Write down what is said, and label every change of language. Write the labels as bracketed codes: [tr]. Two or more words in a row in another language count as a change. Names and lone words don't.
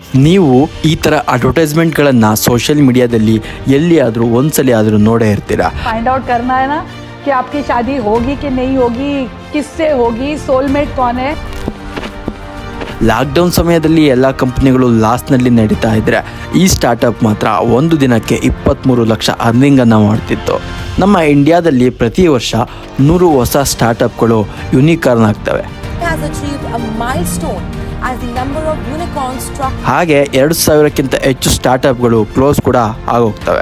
[kn] ನೀವು ಈ ಥರ ಅಡ್ವರ್ಟೈಸ್ಮೆಂಟ್ಗಳನ್ನು [en] social mediaದಲ್ಲಿ [kn] ಎಲ್ಲಿಯಾದರೂ ಒಂದ್ಸಲಿ ಆದರೂ ನೋಡೇ ಇರ್ತೀರಾ. [en] find out [hi] करना है ना कि आपकी शादी होगी कि नहीं होगी, किससे होगी, सोलमेट कौन है. [kn] ಲಾಕ್ಡೌನ್ ಸಮಯದಲ್ಲಿ ಎಲ್ಲ ಕಂಪ್ನಿಗಳು ಲಾಸ್ನಲ್ಲಿ ನಡೀತಾ ಇದ್ರೆ ಈ ಸ್ಟಾರ್ಟಪ್ ಮಾತ್ರ ಒಂದು ದಿನಕ್ಕೆ 23 ಲಕ್ಷ ಅರ್ನಿಂಗನ್ನು ಮಾಡ್ತಿತ್ತು. ನಮ್ಮ ಇಂಡಿಯಾದಲ್ಲಿ ಪ್ರತಿ ವರ್ಷ 100 ಹೊಸ [en] startupಗಳು unicorn [kn] ಆಗ್ತವೆ. ಹಾಗೆ 2000ಕ್ಕಿಂತ ಹೆಚ್ಚು ಸ್ಟಾರ್ಟಪ್ಗಳು ಕ್ಲೋಸ್ ಕೂಡ ಆಗೋಗ್ತವೆ.